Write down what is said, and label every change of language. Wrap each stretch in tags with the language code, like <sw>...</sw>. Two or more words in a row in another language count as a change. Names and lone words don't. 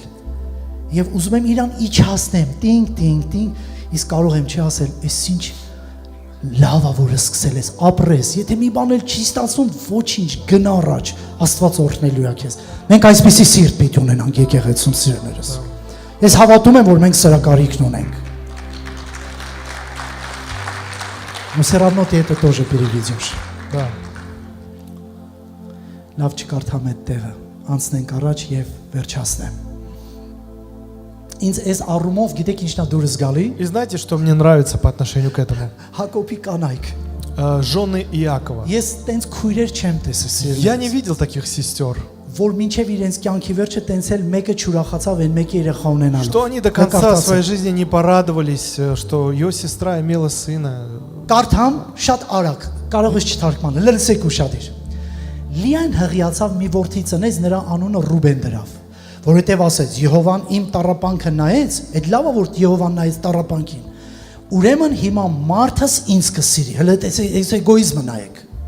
<hy>Եվ ուզում եմ իրան իջացնեմ, տինգ, իսկ կարող եմ չի ասել, «Էս ինչ լավ է որ սկսել ես, ապրես, եթե մի բան էլ չի ստացվում, ոչինչ, գնա առաջ, Աստված օրհնելու է քեզ»։ Մենք այսպիսի սիրտ պիտի ունենանք եկեղեցում սիրելիներս։ Ես հավատում եմ, որ մենք սրա կարիքն ունենք։</hy> <ru>Мы все равно ты это тоже переведешь։ Да.</ru> <hy>Լավ չկարդամ այդ տեղը, անցնենք առաջ եւ վերջացնեմ։ Ինձ այս առումով գիտեք ինչն է դուրս գալի։</hy> <ru>И знаете, что мне нравится по отношению к этому?</ru> <hy>Հակոբի կանայք։</hy> <ru>Жены Иакова.</ru> <hy>Ես տենց քույրեր չեմ տեսել։</hy> <ru>Я не видел таких сестер,</ru> <hy>որ մինչև իրենց կյանքի վերջը տենց էլ մեկը չուրախացավ այն մեկի երեխա ունենալու։</hy> <ru>что они до конца своей жизни не порадовались, что ее сестра имела сына.</ru> <hy>Կարդամ շատ արագ, կարող ես չթարգմանել, լսեք ուշադիր։ Լիան հղիացավ մի որդի ծնեց, նրա անունը Ռուբեն դրավ, որովհետև ասեց Եհովան իմ տառապանքը նայեց, այդ լավը որ Եհովան նայեց տառապանքին։ Ուրեմն հիմա մարդս ինձ կսիրի։ Հələ այս էգոիզմը նայեք։</hy>